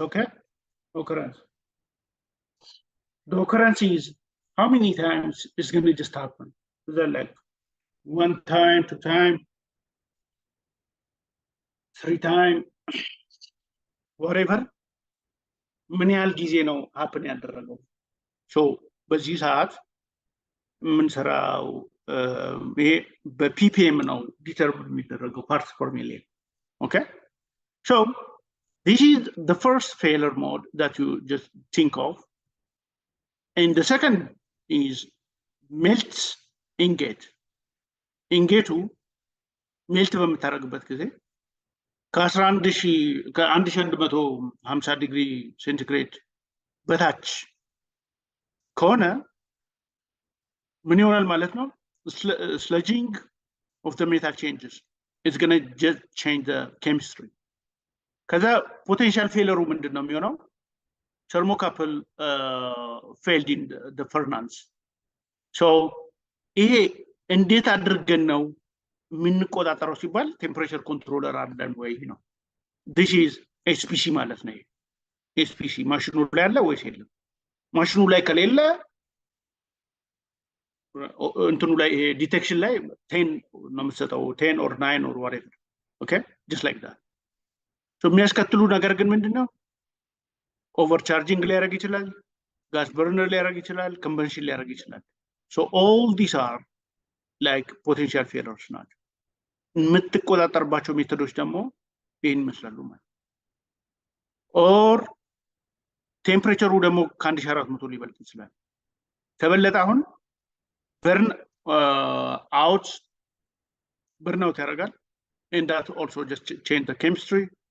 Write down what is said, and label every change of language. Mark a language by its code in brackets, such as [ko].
[en] Okay, occurrence. The occurrence is how many times is going to just happen? Is that like 1 time, 2 time, 3 time, whatever? [am] ምን ያህል ጊዜ ነው happen ያደረገው? So በዚህ ሰዓት የምንሰራው ይሄ በፒፒኤም ነው ዲተርሚን የሚደረገው [en] parts per million. Okay, so this is the first failure mode that you just think of, and the second is melt ingot. [am] ኢንጌቱ ሜልት በምታደርግበት ጊዜ ከ1150 ዲግሪ ሴንቲግሬድ በታች ከሆነ ምን ይሆናል ማለት ነው? [en] Sludging of the metal changes. It's going to just change the chemistry. [am] ከዛ ፖቴንሻል ፌለሩ ምንድን ነው የሚሆነው? [en] thermocouple failed in the furnace. [am] So ይሄ እንዴት አድርገን ነው የምንቆጣጠረው ሲባል ቴምፕሬቸር ኮንትሮለር አለን ወይ ነው። [en] this is SPC [am] ማለት ነው። SPC ማሽኑ ላይ አለ ወይስ የለም? ማሽኑ ላይ ከሌለ እንትኑ ላይ ዲቴክሽን ላይ 10 ነው የምትሰጠው፣ 10 or 9 or whatever. Okay, just like that. so የሚያስከትሉ ነገር ግን ምንድነው? ኦቨርቻርጂንግ ሊያደርግ ይችላል፣ ጋስ በርነር ሊያደርግ ይችላል፣ ኮምበንሽን ሊያደርግ ይችላል። [en] so all these are like potential failures [am] ናቸው። የምትቆጣጠርባቸው ሜቶዶች ደግሞ ይህን ይመስላሉ ማለት ኦር ቴምፕሬቸሩ ደግሞ ከ1400 ሊበልጥ ይችላል ከበለጠ አሁን በርን አውት burnout ያደርጋል [en] and that also just change the chemistry